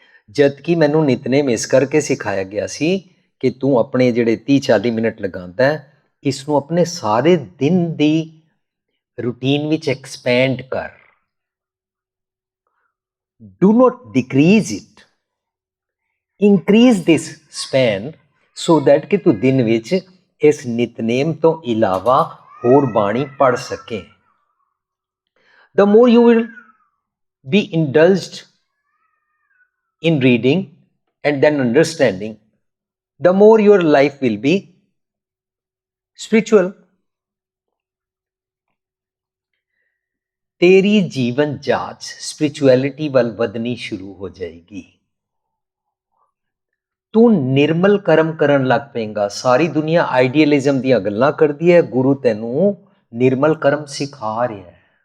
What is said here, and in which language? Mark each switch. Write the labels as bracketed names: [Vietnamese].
[Punjabi] ਜਦ ਕਿ ਮੈਨੂੰ ਨਿਤਨੇਮ ਇਸ ਕਰਕੇ ਸਿਖਾਇਆ ਗਿਆ ਸੀ ਕਿ ਤੂੰ ਆਪਣੇ ਜਿਹੜੇ 30-40 ਮਿੰਟ ਲਗਾਉਂਦਾ ਹੈ ਇਸ ਨੂੰ ਆਪਣੇ ਸਾਰੇ ਦਿਨ ਦੀ ਰੂਟੀਨ ਵਿੱਚ ਐਕਸਪੈਂਡ ਕਰ। [English] Do not decrease it. Increase this span so that [Punjabi] ਕਿ ਤੂੰ ਦਿਨ ਵਿੱਚ ਇਸ ਨਿਤਨੇਮ ਤੋਂ ਇਲਾਵਾ ਹੋਰ ਬਾਣੀ ਪੜ੍ਹ ਸਕੇ। [English] The more you will be indulged in reading and then understanding, the more your life will be spiritual. [Punjabi] तेरी जीवन जाच स्पिरिचुअलिटी ਵੱਲ ਵਧਣੀ ਸ਼ੁਰੂ ਹੋ ਜਾਏਗੀ। ਤੂੰ ਨਿਰਮਲ ਕਰਮ ਕਰਨ ਲੱਗ ਪਏਗਾ। ਸਾਰੀ ਦੁਨੀਆ ਆਈਡੀਅਲਿਜ਼ਮ ਦੀਆਂ ਗੱਲਾਂ ਕਰਦੀ ਹੈ, ਗੁਰੂ ਤੈਨੂੰ ਨਿਰਮਲ ਕਰਮ ਸਿਖਾ ਰਿਹਾ ਹੈ।